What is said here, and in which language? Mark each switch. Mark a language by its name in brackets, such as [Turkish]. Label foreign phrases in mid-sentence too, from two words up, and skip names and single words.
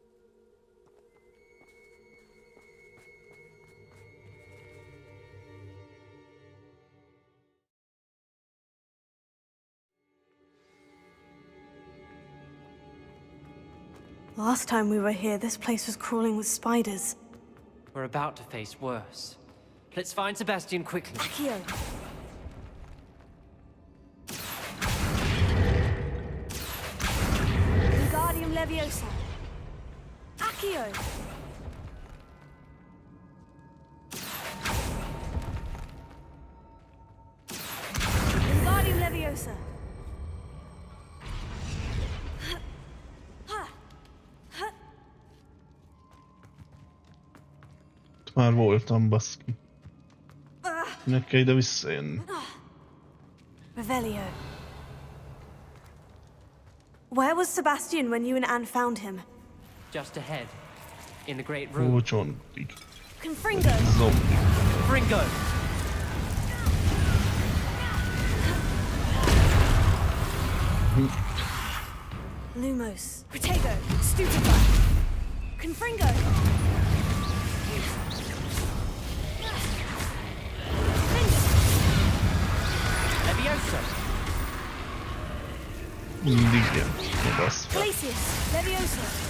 [English] Last time we were here, this place was crawling with spiders. We're about to face worse. Let's find Sebastian quickly. Accio! Wingardium Leviosa! Accio! Wingardium Leviosa! [Hungarian] Már voltam, baszki. Minek kell ide visszajönni? Revelio. [English] Where was Sebastian when you and Anne found him? Just ahead, in the great room. [Hungarian] Ó, csontig. Confringo! Zombi. Fringo! Lumos. Protego. Stupefy. Confringo! Leviosa! Mindig ilyen. Na basz. Glacius. Leviosa.